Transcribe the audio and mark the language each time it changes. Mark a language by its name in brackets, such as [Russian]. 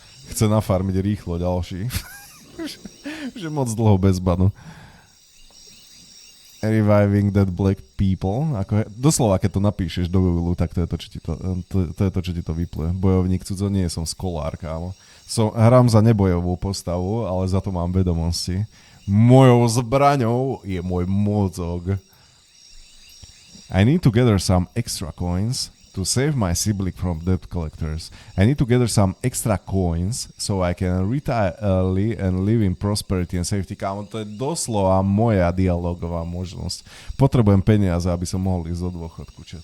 [Slovak] Chce nafarmiť rýchlo ďalší. Že moc dlho bez banu. [English] Reviving dead black people. [Slovak] Doslova, keď to napíšeš do Google, tak to je to, čo ti to vypluje. Bojovník cudzo, nie som skolár, kámo. Hrám za nebojovú postavu, ale za to mám vedomosti. Mojou zbraňou je môj mozog. [English] I need to gather some extra coins to save my sibling from debt collectors. I need to gather some extra coins so I can retire early and live in prosperity and safety. [Slovak] Kámo, to je doslova moja dialogová možnosť. Potrebujem peniaze, aby som mohol ísť do dôchodku.